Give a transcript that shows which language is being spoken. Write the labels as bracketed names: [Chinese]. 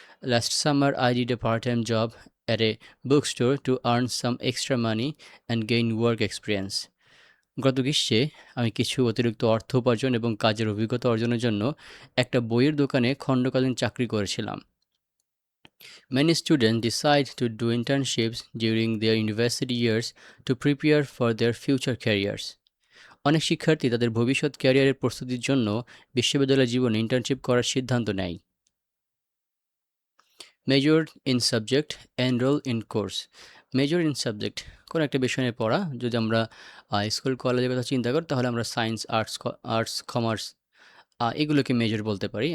[English] Last summer I did a part time job at a book store to earn some extra money and gain work experience. [Bangla] গত গ্রীষ্মে আমি কিছু অতিরিক্ত অর্থ উপার্জন এবং কাজের অভিজ্ঞতা অর্জনের জন্য একটা বইয়ের দোকানে খণ্ডকালীন চাকরি করেছিলাম। [English] Many students decide to do internships during their university years to prepare for their future careers. [Bangla] অনেক শিক্ষার্থী তাদের ভবিষ্যৎ ক্যারিয়ারের প্রস্তুতির জন্য বিশ্ববিদ্যালয় জীবনে ইন্টার্নশিপ করার সিদ্ধান্ত নেয়। [English] Major in subject, enroll in course. Major in subject [Bangla] কোনো একটা বিষয় নিয়ে পড়া। যদি আমরা স্কুল কলেজের কথা চিন্তা করি তাহলে আমরা সায়েন্স, আর্টস, কমার্স এগুলোকে মেজর বলতে পারি।